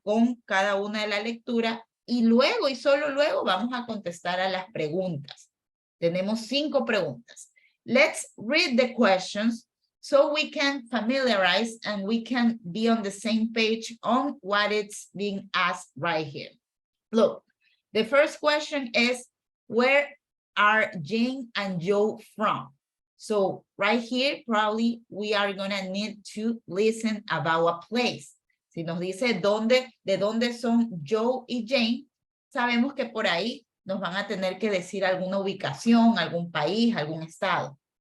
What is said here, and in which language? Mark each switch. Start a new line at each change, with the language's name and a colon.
Spanish: Con cada una de la lectura y luego y solo luego vamos a contestar a las preguntas. Tenemos 5 preguntas.
English: Let's read the questions so we can familiarize and we can be on the same page on what it's being asked right here. Look, the first question is, where are Jane and Joe from? So right here, probably we are gonna need to listen about a place.
Spanish: Si nos dice de dónde son Joe y Jane, sabemos que por ahí nos van a tener que decir alguna ubicación, algún país, algún estado.